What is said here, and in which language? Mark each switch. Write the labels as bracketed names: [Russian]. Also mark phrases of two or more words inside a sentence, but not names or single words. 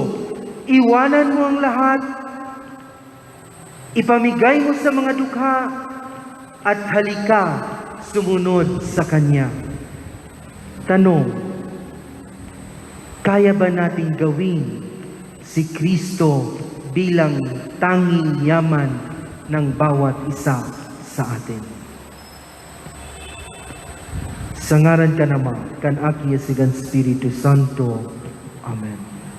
[Filipino] Iwanan mo ang lahat, ipamigay mo sa mga dukha, at halika sumunod sa Kanya. Tanong, kaya ba nating gawin si Kristo bilang tanging yaman ng bawat isa sa atin? [Bikol] Sa ngaran ka naman, kan Aki sigan Espiritu Santo. Amen.